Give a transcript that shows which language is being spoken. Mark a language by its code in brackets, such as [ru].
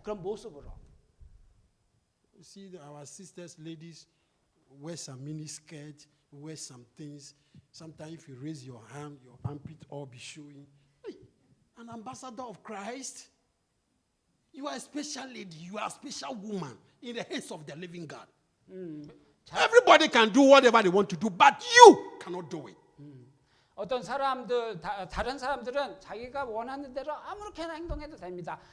[ko] 그런 모습으로. [en] You see our sisters, ladies, wear some mini skirt, wear some things. Sometimes if you raise your hand, your armpit all be showing. Hey, an ambassador of Christ. You are a special lady. You are a special woman in the hands of the living God. Everybody can do whatever they want to do, but you cannot do it. [ko] 어떤 다른 사람들은 자기가 원하는 대로 아무렇게나 행동해도 됩니다.